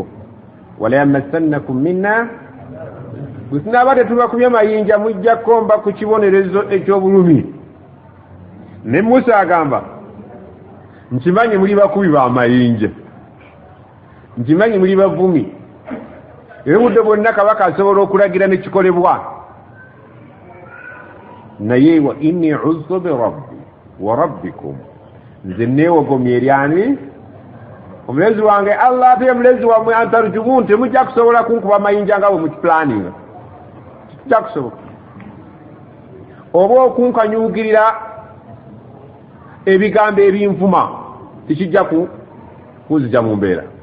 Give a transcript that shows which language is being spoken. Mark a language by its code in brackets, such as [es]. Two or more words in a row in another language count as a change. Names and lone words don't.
[ar] وليمسنكم منا [lg] bwe tunaaba tetubakubye amayinja mujja komba ku kibonerezo eky'obulumi. Ne Musa agamba nkimanyi muli bakubi ba amayinja, nkimanyi muli bavumi, era budde bwonna kabaka asobola okulagira nekikolebwa. naye [ar] وإني عذت بربي وربكم [lg] nze neewogomye eri ani omulezi wange Allah ate mulezi wammwe antarjumun temujja kusobola kunkuba amayinja nga bwe mukipulaninga kijja kusobola oba okunkanyugirira ebigambo ebinvuma tikijja kuzija mu mbeera.